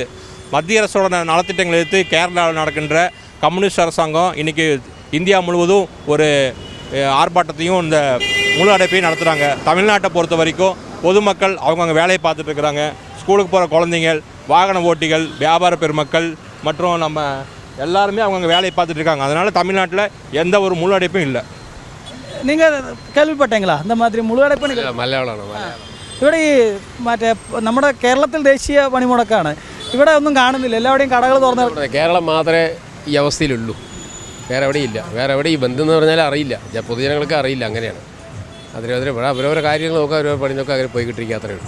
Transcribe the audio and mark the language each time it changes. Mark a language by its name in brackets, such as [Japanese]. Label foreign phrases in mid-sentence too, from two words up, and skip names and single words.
[Tamil] மத்திய அரசோட நலத்திட்டங்களை எடுத்து கேரளாவில் நடக்கின்ற கம்யூனிஸ்ட் அரசாங்கம் இன்றைக்கி இந்தியா முழுவதும் ஒரு ஆர்ப்பாட்டத்தையும் இந்த முழு அடைப்பையும் நடத்துகிறாங்க. தமிழ்நாட்டை பொறுத்த வரைக்கும் பொதுமக்கள் அவங்கவுங்க வேலையை பார்த்துட்டு இருக்கிறாங்க. ஸ்கூலுக்கு போகிற குழந்தைங்கள், வாகன ஓட்டிகள், வியாபார பெருமக்கள் மற்றும் நம்ம எல்லாருமே அவங்கவுங்க வேலையை பார்த்துட்டு இருக்காங்க. அதனால் தமிழ்நாட்டில் எந்த ஒரு முழு அடைப்பும் இல்லை. [Malayalam] നിങ്ങൾ കേൾവിപ്പെട്ടെങ്കിലാ [Tamil] இந்த மாதிரி [Malayalam] മുഴു അടയ്പ്പ്? ഇവിടെ ഈ മറ്റേ നമ്മുടെ കേരളത്തിൽ ദേശീയ പണിമുടക്കാണ്. ഇവിടെ ഒന്നും കാണുന്നില്ല, എല്ലാവരുടെയും കടകൾ തുറന്ന്. കേരളം മാത്രമേ ഈ അവസ്ഥയിലുള്ളൂ, വേറെ എവിടെയില്ല. വേറെ എവിടെ ഈ ബന്ധം എന്ന് പറഞ്ഞാൽ അറിയില്ല, പൊതുജനങ്ങൾക്ക് അറിയില്ല. അങ്ങനെയാണ് അവരവരെ കാര്യങ്ങൾ നോക്കുക, അവരവർ പണി നോക്കുക, അവർ പോയിക്കിട്ടിരിക്കുക, അത്രയേ ഉള്ളൂ.